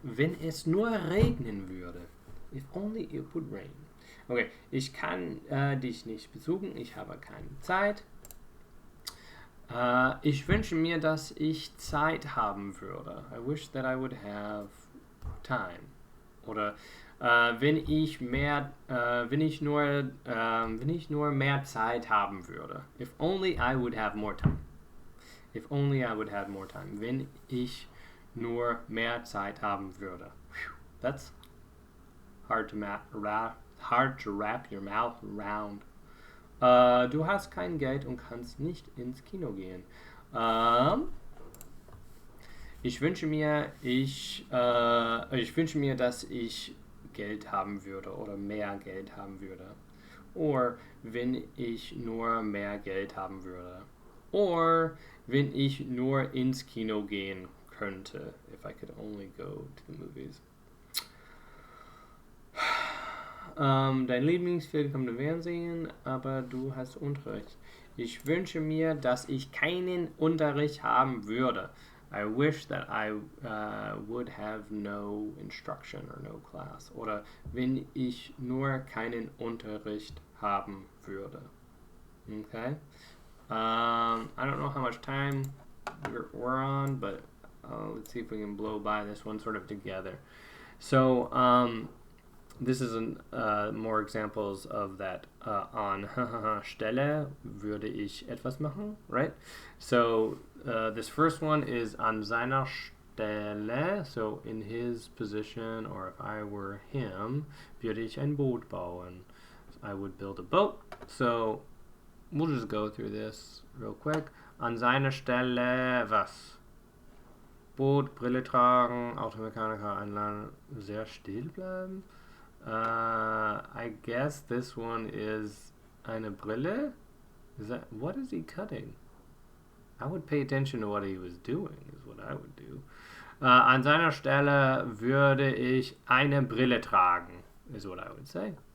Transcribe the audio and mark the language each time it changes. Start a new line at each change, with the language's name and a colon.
German: Wenn es nur regnen würde.
English: If only it would rain.
German: Okay, ich kann dich nicht besuchen. Ich habe keine Zeit. Ich wünsche mir, dass ich Zeit haben würde.
English: I wish that I would have time.
German: Oder wenn ich nur mehr Zeit haben würde.
English: If only I would have more time. If only I would have more time.
German: Wenn ich nur mehr Zeit haben würde.
English: Whew, that's hard to wrap your mouth around.
German: Du hast kein Geld und kannst nicht ins Kino gehen. Ich wünsche mir, dass ich Geld haben würde oder mehr Geld haben würde. Or wenn ich nur mehr Geld haben würde. Or wenn ich nur ins Kino gehen könnte.
English: If I could only go to the movies.
German: Dein Lieblingsfilm kommt im Fernsehen, aber du hast Unterricht. Ich wünsche mir, dass ich keinen Unterricht haben würde.
English: I wish that I would have no instruction or no class.
German: Oder wenn ich nur keinen Unterricht haben würde.
English: Okay? I don't know how much time we're on, but let's see if we can blow by this one sort of together. So, this is more examples of that.
German: An Stelle würde ich etwas machen,
English: right? So this first one is
German: an seiner Stelle,
English: so in his position, or if I were him,
German: würde ich ein Boot bauen.
English: I would build a boat. So we'll just go through this real quick.
German: An seiner Stelle was? Boot, Brille tragen, Automechaniker einladen, sehr still bleiben.
English: I guess this one is
German: eine Brille.
English: Is that, what is he cutting? I would pay attention to what he was doing, is what I would do.
German: An seiner Stelle würde ich eine Brille tragen,
English: is what I would say.